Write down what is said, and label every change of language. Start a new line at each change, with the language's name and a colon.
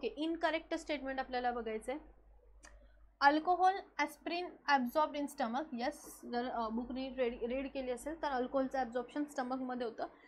Marathi: Okay, incorrect statement आपल्याला बघायचं आहे.
English: Alcohol aspirin absorbed in stomach.
Marathi: यस, जर बुक रीड केली असेल तर अल्कोहोलचं ॲब्झॉर्प्शन स्टमकमध्ये होतं.